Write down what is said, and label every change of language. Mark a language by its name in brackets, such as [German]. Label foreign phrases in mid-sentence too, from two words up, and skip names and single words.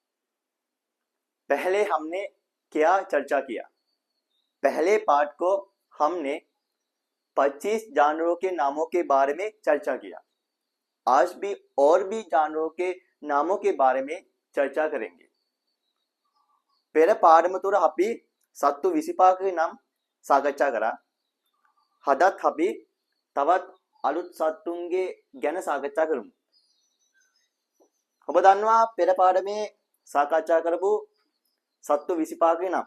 [Hindi] पहले हमने क्या चर्चा किया? पहले पार्ट को हमने 25 जानवरों के नामों के बारे में चर्चा किया। आज भी और भी जानवरों के नामों के बारे में चर्चा करेंगे। [Sinhala] පෙර පාඩමතුර අපි සත්තු 25ක නම් සාකච්ඡා කරා. හදත් අපි තවත් අලුත් සත්තුන්ගේ ගැන සාකච්ඡා කරමු. ඔබ දන්නවා පෙර පාඩමේ සාකච්ඡා කරපු සත්තු 25ක නම්.